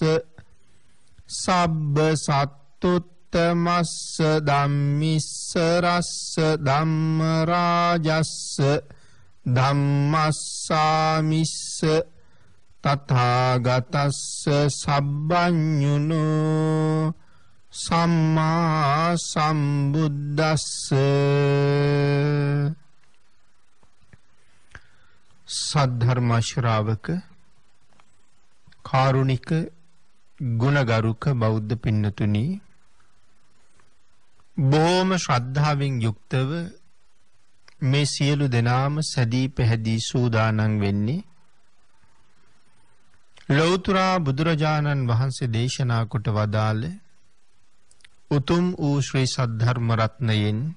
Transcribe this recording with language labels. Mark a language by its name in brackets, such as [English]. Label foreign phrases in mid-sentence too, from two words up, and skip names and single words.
[Pali] සබ්බ සත්තුත්තමස්ස ධම්මිස්ස රස්ස ධම්ම රාජස්ස ධම්මස්සාමිස්ස තථාගතස්ස සබ්බඤුනෝ සම්මා සම්බුද්දස්ස [Sinhala] සද්ධර්ම ශ්‍රාවක කාරුණික ගුණගරුක බෞද්ධ පින්නතුනි බොහොම ශ්‍රද්ධාවෙන් යුක්තව මේ සියලු දෙනාම සැදී පැහැදී සූදානම් වෙන්නේ ලෞතර බුදුරජාණන් වහන්සේ දේශනා කොට වදාළ උතුම් වූ ශ්‍රී සද්ධර්ම රත්නයෙන්